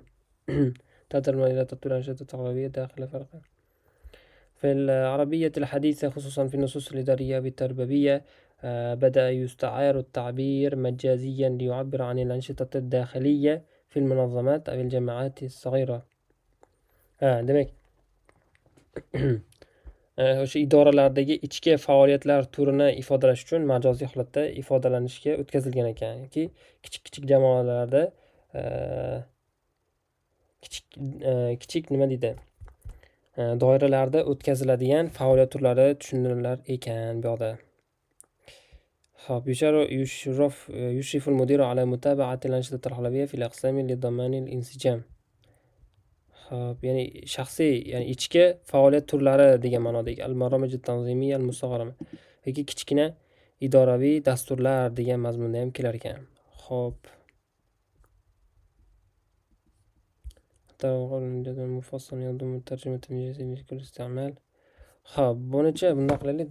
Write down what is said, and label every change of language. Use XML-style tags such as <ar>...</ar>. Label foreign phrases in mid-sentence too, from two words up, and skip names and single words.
<ar>تترجم إلى تطوير الأنشطة الخلوية داخل فرق. في العربية الحديثة خصوصا في النصوص الإدارية بالتربوية بدأ يستعار التعبير مجازيا ليعبر عن الأنشطة الداخلية في المنظمات أو الجماعات الصغيرة.</ar> <uz>demak o'sha idoralardagi ichki faoliyatlar turini ifodalash uchun majoziy holatda ifodalanishga o'tkazilgan ekan. Yoki kichik jamoalarda kichik nima deydi? Doiralarda o'tkaziladigan faoliyat turlari tushunilar ekan bu yoqda. Xo'p,</uz> <ar>يشرف المدير على متابعة الأنشطة الخلوية في الأقسام لضمان الانسجام.</ar> <uz>Xo'p, ya'ni shaxsiy, ya'ni ichki faoliyat turlari degan ma'nodagi</uz> <ar>البرامج التنظيمية المصغرة</ar> <uz>yoki kichkina idoraviy dasturlar degan mazmunda ham kelar ekan. Xo'p. Bunicha bundoq qilaylik-da.</uz>